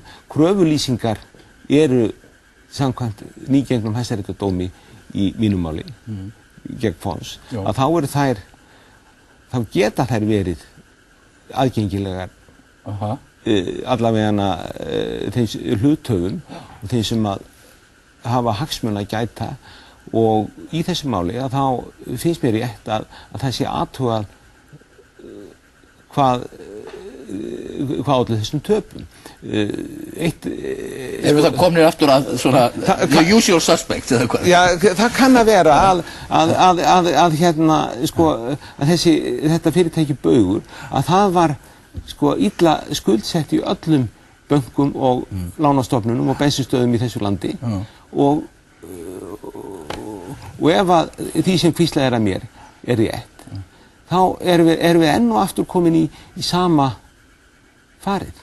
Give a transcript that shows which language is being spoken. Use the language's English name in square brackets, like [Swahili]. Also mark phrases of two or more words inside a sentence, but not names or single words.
[Icelandic] Kröfulýsingar eru samkvæmt nýgengnum hæstaréttardómi í mínum máli gegn Fons, að þá eru þær, þá geta þær verið aðgengilegar allavegana þeim hluthöfum og þeim sem að hafa hagsmuna að gæta, og í þessu máli að þá finnst mér rétt að það sé athugað hvað olli þessum töpum. Erum við það komnir aftur að svona [English] the usual suspects [Icelandic] eða hvað? Já, það kann að vera að hérna, sko, að þetta fyrirtæki Baugur, að það var sko illa skuldsett í öllum bönkum og lánastofnunum og bensinstöðum í þessu landi og ef að því sem hvíslað að mér er rétt, þá erum við enn og aftur komin í sama farið.